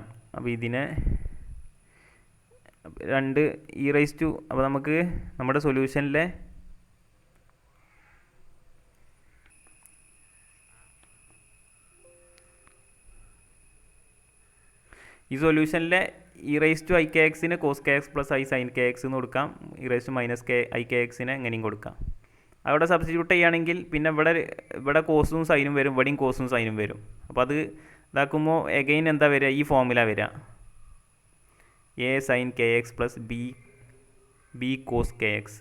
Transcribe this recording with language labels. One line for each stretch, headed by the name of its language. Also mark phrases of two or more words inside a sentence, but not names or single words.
Malayalam: അപ്പോൾ ഇതിനെ രണ്ട് അപ്പോൾ നമുക്ക് നമ്മുടെ സൊല്യൂഷനിലെ ഈ സൊല്യൂഷനിലെ e⁻ikxനെ cos kx + i sin kx എന്ന് കൊടുക്കാം, e⁻−ikxനെ എങ്ങനെയും കൊടുക്കാം. അവിടെ സബ്സ്റ്റിറ്റ്യൂട്ട് ചെയ്യുകയാണെങ്കിൽ പിന്നെ ഇവിടെ കോസും സൈനും വരും, ഇവിടെയും കോസും സൈനും വരും. അപ്പോൾ അത് ഇതാക്കുമ്പോൾ എഗെയിൻ എന്താ വരിക, ഈ ഫോമുല വരിക, a sin kx + b cos kx.